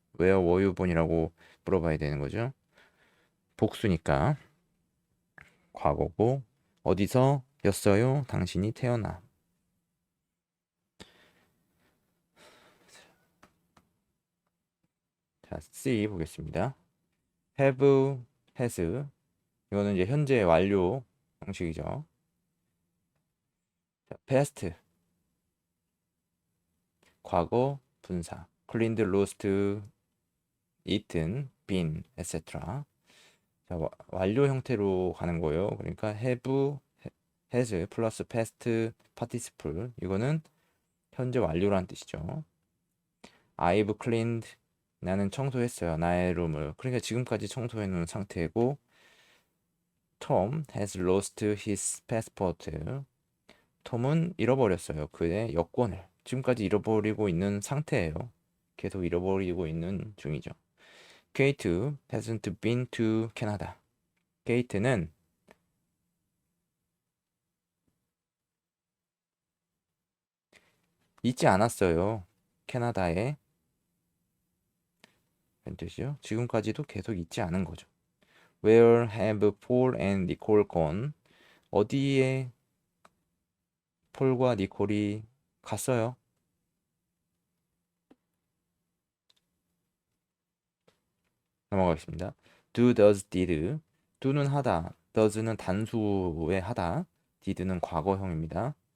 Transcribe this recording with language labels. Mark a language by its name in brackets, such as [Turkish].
[English] Where were you born [Korean] 이라고 물어봐야 되는 거죠. 복수니까 과거고 어디서 였어요? 당신이 태어나. 자, C 보겠습니다. have, has 이거는 이제 현재 완료 형식이죠. 자, past 과거 분사 cleaned, lost, eaten, been, etc. 자, 완료 형태로 가는 거예요. 그러니까 have, has 플러스 past participle 이거는 현재 완료란 뜻이죠. [English] I've cleaned [Korean] 나는 청소했어요. 나의 룸을. 그러니까 지금까지 청소해 놓은 상태고 [English] Tom has lost his passport. [Korean] 톰은 잃어버렸어요. 그의 여권을. 지금까지 잃어버리고 있는 상태예요. 계속 잃어버리고 있는 중이죠. [English] Kate hasn't been to Canada. [Korean] 케이트는 있지 않았어요. 캐나다에. 그 뜻이요. 지금까지도 계속 있지 않은 거죠. [English] Where have Paul and Nicole gone? [Korean] 어디에 폴과 니콜이 갔어요? 넘어가겠습니다. [English] Do, does, did. [Korean] do는 하다, does는 단수의 하다, did는 과거형입니다.